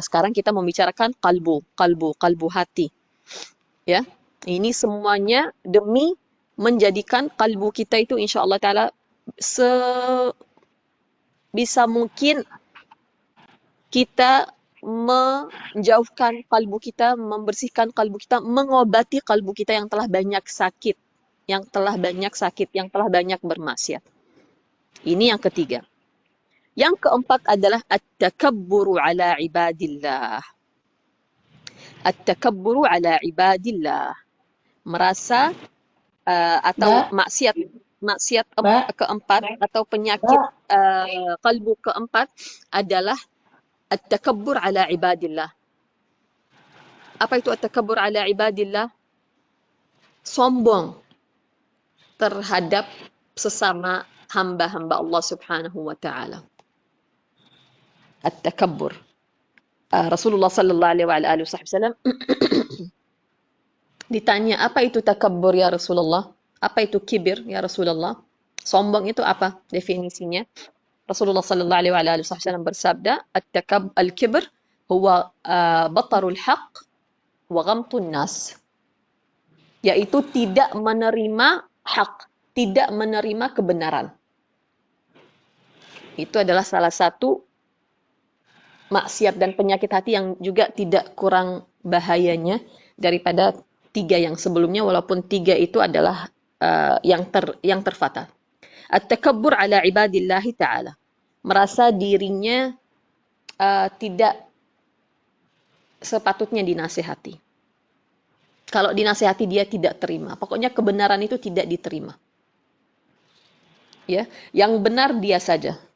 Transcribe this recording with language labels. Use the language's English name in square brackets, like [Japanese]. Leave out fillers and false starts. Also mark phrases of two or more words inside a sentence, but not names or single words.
[Indonesian] Sekarang kita membicarakan kalbu hati. Ya, ini semuanya demi menjadikan kalbu kita itu [Arabic] إن شاء الله تعالى [Indonesian] sebisa mungkin kita menjauhkan kalbu kita, membersihkan kalbu kita, mengobati kalbu kita yang telah banyak sakit, yang telah banyak bermaksiat. Ini yang ketiga. Yang keempat adalah [Arabic] التكبر على عباد الله. التكبر على عباد الله. [Indonesian] Merasa atau maksiat keempat atau penyakit kalbu keempat adalah [Arabic] التكبر على عباد الله. [Indonesian] Apa itu [Arabic] التكبر على عباد الله? [Indonesian] Sombong terhadap sesama hamba-hamba Allah [Arabic] سبحانه وتعالى. [Indonesian] At-takabbur. Rasulullah [Arabic] صلى الله عليه وسلم [Indonesian] ditanya, apa itu takabbur [Arabic] يا رسول الله? [Indonesian] Apa itu kibir [Arabic] يا رسول الله? [Indonesian] Sombong itu apa definisinya? Rasulullah [Arabic] صلى الله عليه وسلم [Indonesian] bersabda, [Arabic] الكبر هو بطر الحق وغمط الناس. [Indonesian] Yaitu tidak menerima hak, tidak menerima kebenaran. Itu adalah salah satu maksiat dan penyakit hati yang juga tidak kurang bahayanya daripada tiga yang sebelumnya, walaupun tiga itu adalah yang terfatal. [Arabic] التكبر على عباد الله تعالى. [Indonesian] Merasa dirinya tidak sepatutnya dinasehati. Kalau dinasehati dia tidak terima. Pokoknya kebenaran itu tidak diterima. Ya, yang benar dia saja.